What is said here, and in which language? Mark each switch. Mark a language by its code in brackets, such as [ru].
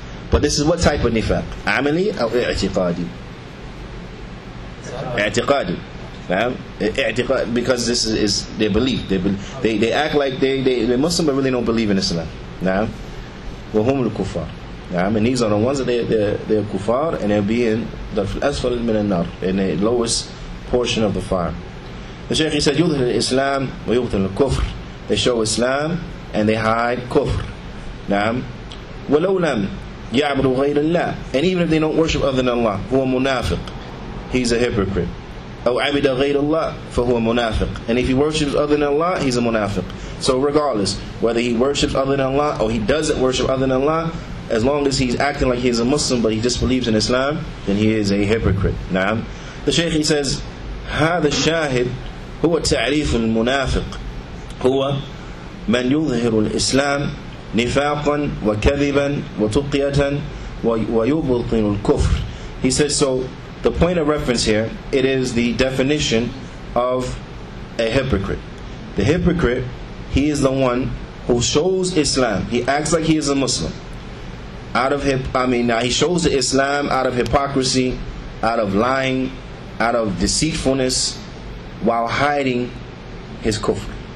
[en] But this is what type of nifaq? Amali or i'tiqadi? I'tiqadi. Because this is their belief. They act like they're Muslim but really don't believe in Islam. [ar] Now, وهم الكفار. [en] And these are the ones that they're kuffar, and they'll be in the asfal min an-nar, in the lowest portion of the fire. The Shaykh, he said, [ar] يظهر الإسلام ويبطن الكفر. [en] They show Islam and they hide kufr. [ar] نعم. ولو لم يعبدوا غير الله. [en] And even if they don't worship other than Allah, [ar] هو منافق. [en] He's a hypocrite. [ar] أو عبد غير الله فهو منافق. [en] And if he worships other than Allah, he's a munafiq. So regardless, whether he worships other than Allah or he doesn't worship other than Allah, as long as he's acting like he's a Muslim but he disbelieves in Islam, then he is a hypocrite. [ar] نعم. [en] The Shaykh, he says, [ar] هذا الشاهد هو تعريف المنافق هو من يظهر الإسلام نفاقا وكذبا وتقية ويبطن الكفر. [en] He says, so the point of reference here, it is the definition of a hypocrite. The hypocrite, he is the one who shows Islam. He acts like he is a Muslim. He shows the Islam out of hypocrisy, out of lying, out of deceitfulness, while hiding his kufr.